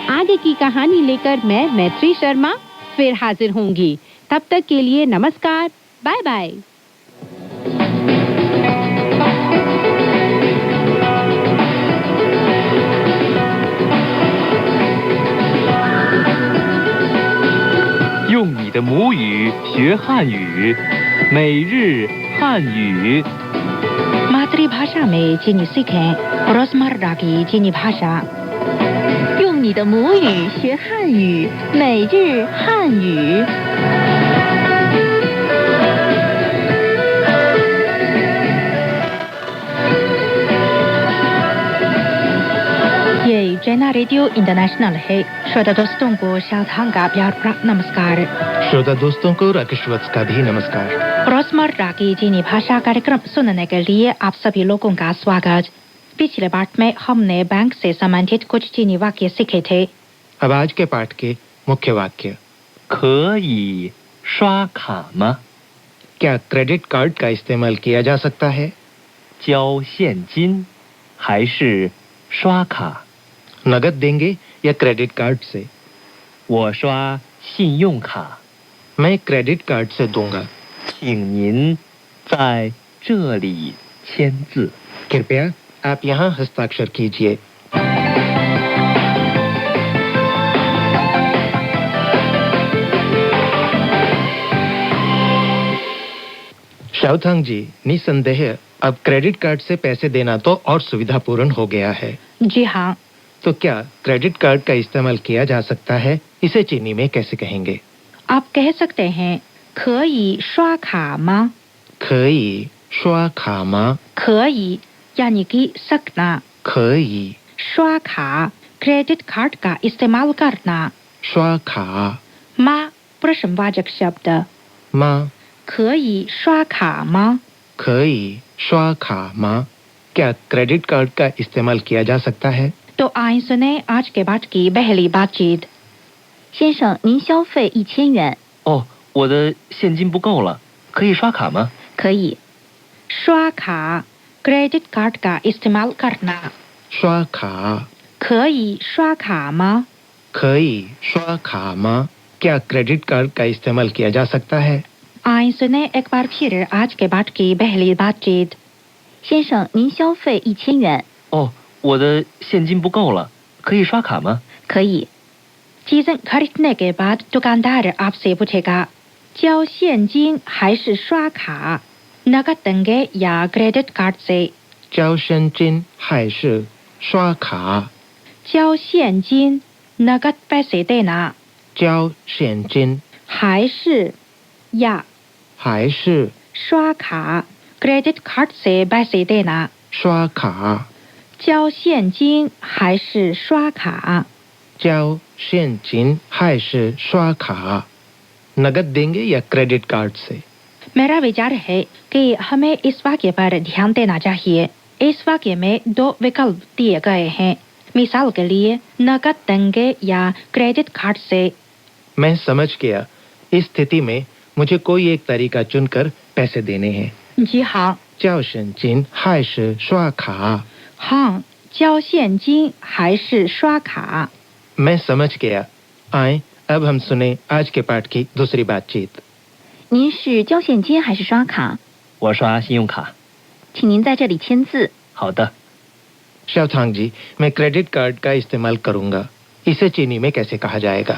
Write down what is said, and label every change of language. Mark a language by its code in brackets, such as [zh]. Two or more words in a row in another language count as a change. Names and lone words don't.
[hi] आगे की कहानी लेकर मैं मैत्री शर्मा फिर हाजिर होंगी। तब तक के लिए नमस्कार, बाय बाय। [zh] 用你的母语学汉语，每日汉语。 [hi] मातृभाषा में चीनी सीखें रोजमर्रा की चीनी भाषा। [zh] 用你的母语学汉语，每日汉语。 [hi] ये चैना रेडियो इंटरनेशनल है। श्रोता दोस्तों को शारदां का प्यार भरा नमस्कार। श्रोता दोस्तों को राकेशवत्स का भी नमस्कार। रोजमर्रा की चीनी भाषा कार्यक्रम सुनने के लिए आप सभी लोगों का स्वागत। पिछले पाठ में हमने बैंक से संबंधित कुछ चीनी वाक्य सीखे थे। अब आज के पाठ के मुख्य वाक्य। [zh] 可以刷卡吗？ [hi] क्या [en] credit card [hi] का इस्तेमाल किया जा सकता है? [zh] 交现金还是刷卡？ [hi] नगद देंगे या [en] credit card [hi] से? [zh] 我刷信用卡， [hi] मैं [en] credit card [hi] से दूंगा। [zh] 请您在这里签字。 [hi] कृपया आप यहाँ हस्ताक्षर कीजिए। शाओथांग जी, निसंदेह अब [en] credit card [hi] से पैसे देना तो और सुविधापूर्ण हो गया है। जी हाँ। तो क्या [en] credit card [hi] का इस्तेमाल किया जा सकता है? इसे चीनी में कैसे कहेंगे? आप कह सकते हैं [zh] 可以刷卡吗？可以刷卡吗？ [hi] 可以 यानी कि सकना। [zh] 可以 [hi] 刷卡 [en] credit card [hi] का इस्तेमाल करना। [zh] 刷卡 [hi] माँ प्रश्नवाचक शब्द। [zh] 吗？可以刷卡吗？可以刷卡吗？ [hi] क्या [en] credit card [hi] का इस्तेमाल किया जा सकता है? तो आइए सुने आज के बाद की पहली बातचीत। [zh] 先生，您消费1000元，哦，我的现金不够了，可以刷卡吗？可以。 [hi] 刷卡 [en] credit card [hi] का इस्तेमाल करना। [zh] 刷卡可以刷卡吗？可以刷卡吗？ [hi] क्या [en] credit card [hi] का इस्तेमाल किया जा सकता है? आइए सुने एक बार फिर आज के बाद की पहली बातचीत। [zh] 先生，您消费1000元，哦，我的现金不够了，可以刷卡吗？可以。 [hi] चीजें खरीदने के बाद दुकानदार आपसे पूछेगा [zh] 交现金还是刷卡 [hi] नकद देंगे या [en] credit card [hi] से [zh] 交现金还是刷卡？交现金 [hi] नकद पैसे देना [zh] 交现金 [hi] 还是 या [zh] 还是 [hi] 刷卡 [en] credit card [hi] से पैसे देना [zh] 刷卡？交现金还是刷卡交现金还是刷卡 [hi] ？नगद देंगे या [en] credit card [hi] से? मेरा विचार है कि हमें इस वाक्य पर ध्यान देना चाहिए इस वाक्य में 2 विकल्प दिए गए हैं मिसाल के लिए नकद देंगे या [en] credit card [hi] से मैं समझ गया। इस स्थिति में मुझे कोई एक तरीका चुनकर पैसे देने हैं। जी हाँ [zh] 交现金还是刷卡？ हाँ 交现金还是刷卡 [hi] मैं समझ गया। आए अब हम सुने आज के पाठ की दूसरी बातचीत। [zh] 您是交现金还是刷卡？我刷信用卡。请您在这里签字。好的。 [hi] शावथांग जी, मैं [en] credit card [hi] का इस्तेमाल करूंगा। इसे चीनी में कैसे कहा जाएगा?